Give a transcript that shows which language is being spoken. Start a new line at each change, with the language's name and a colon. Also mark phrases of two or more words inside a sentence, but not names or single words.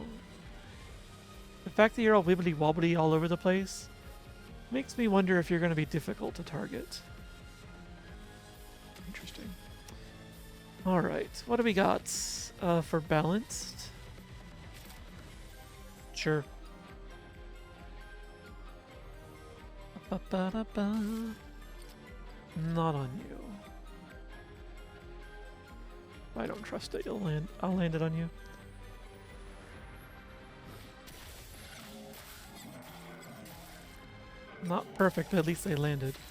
English: The fact that you're all wibbly wobbly all over the place makes me wonder if you're going to be difficult to target. Interesting. Alright, what do we got for balanced? Sure. Ba-ba-da-ba. Not on you. I don't trust it. You'll land. I'll land it on you. Not perfect, but at least they landed.